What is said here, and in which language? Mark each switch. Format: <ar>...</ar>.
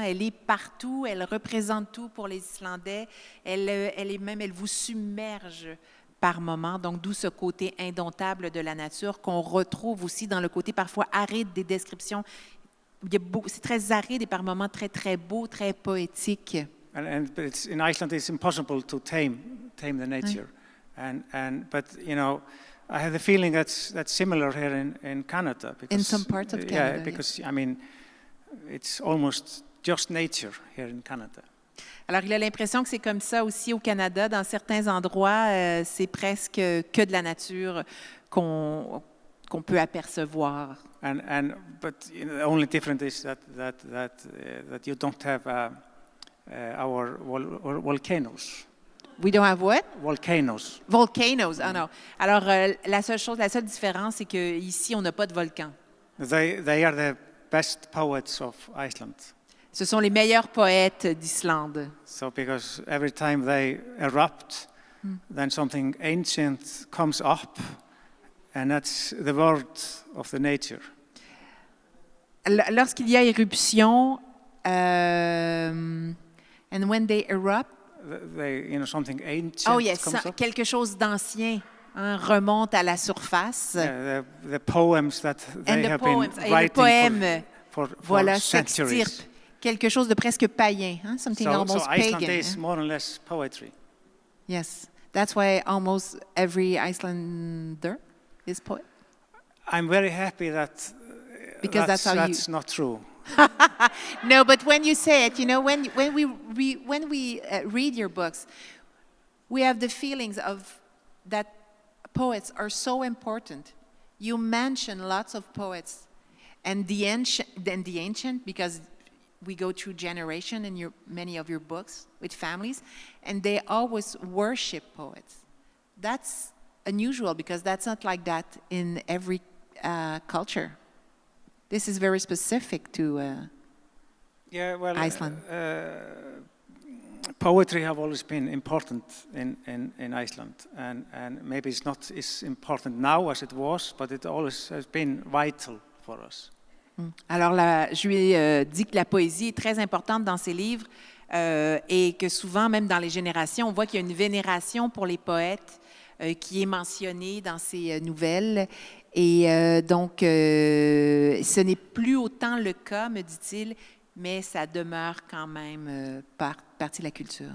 <fr>Elle est partout, elle représente tout pour les Islandais. Elle vous submerge par moments. Donc d'où ce côté indomptable de la nature qu'on retrouve aussi dans le côté parfois aride des descriptions. C'est très aride et par moments très très beau, très poétique.</fr> <en>But in Iceland, it's impossible to tame the nature. But you know, I have the feeling that's similar here in Canada. Because, in some parts of Canada. Yeah, because I mean, it's almost just nature here in Canada.</en> <fr>Alors, il a l'impression que c'est comme ça aussi au Canada. Dans certains endroits, c'est presque que de la nature qu'on peut apercevoir.</fr> <en>But you know, the only difference is that you don't have our volcanoes. We don't have what? Volcanoes.</en> <fr>Volcanoes, ah non. Alors, la seule différence, c'est qu'ici, on n'a pas de volcan.</fr> <en>They are the best poets of Iceland.</en> <fr>Ce sont les meilleurs poètes d'Islande.</fr> <en>So because every time they erupt, then something ancient comes up, and that's the word of the nature.</en> <fr>Lorsqu'il y a éruption,</fr> <en>and when they erupt, something ancient comes up.</en> <fr>Quelque chose d'ancien remonte à la surface.</fr> <en>The poems that they have been writing for centuries.</en> <fr>Quelque chose de presque païen,</fr> <en>something almost so pagan. Iceland is more or less poetry. Yes, that's why almost every Icelander is poet. I'm very happy that because that's not true. No, but when you say it, you know, when we read your books, we have the feelings of that poets are so important. You mention lots of poets, and the ancient, because we go through generation in many of your books with families, and they always worship poets. That's unusual because that's not like that in every culture. This is very specific to Iceland. Poetry have always been important in Iceland, and maybe it's not as important now as it was, but it always has been vital for us.</en> <fr>Alors, je lui ai dit que la poésie est très importante dans ses livres et que souvent, même dans les générations, on voit qu'il y a une vénération pour les poètes qui est mentionnée dans ses nouvelles. Et donc, ce n'est plus autant le cas, me dit-il, mais ça demeure quand même partie de la culture.</fr>